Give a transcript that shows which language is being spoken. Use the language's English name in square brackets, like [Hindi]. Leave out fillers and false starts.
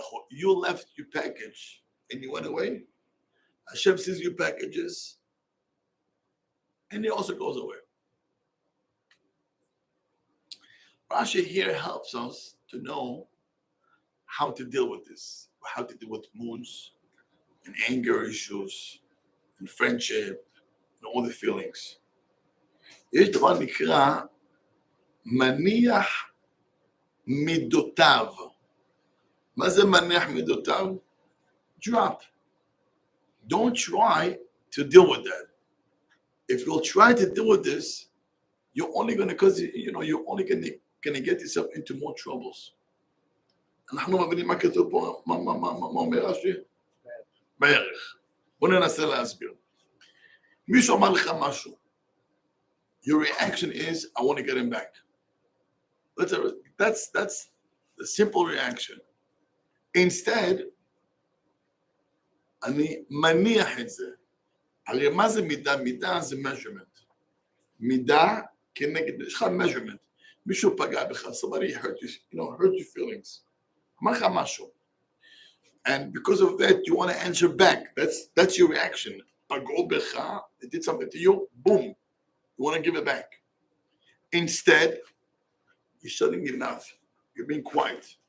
[English] You left your package and you went away. Hashem sees your packages and he also goes away. Rashi here helps us to know how to deal with this, how to deal with moods and anger issues and friendship and all the feelings. [Hebrew] יש דבר נקרא מניח מידותיו. מה זה מניח מידותיו? [English] Drop. Don't try to deal with that. If you'll try to deal with this, you're only going to, because you're only going to get yourself into more troubles. [Hebrew] אנחנו מבינים מה כתוב פה, מה אומר רש"י? בערך. בוא ננסה להסביר. מישהו אמר לך משהו. [English] Your reaction is, I want to get him back. That's the simple reaction. Instead, [Hebrew] אני מניח את זה. הרי מה זה מידה? מידה זה measurement. מידה כנגד, יש לך measurement. מישהו פגע בך, [English] somebody hurt you, hurt your feelings. [Hebrew] אמר לך משהו. [English] And because of that, you want to answer back. That's your reaction. [Hebrew] פגעו בך, [English] they did something to you, boom. You want to give it back. Instead, you're shutting your mouth. You're being quiet.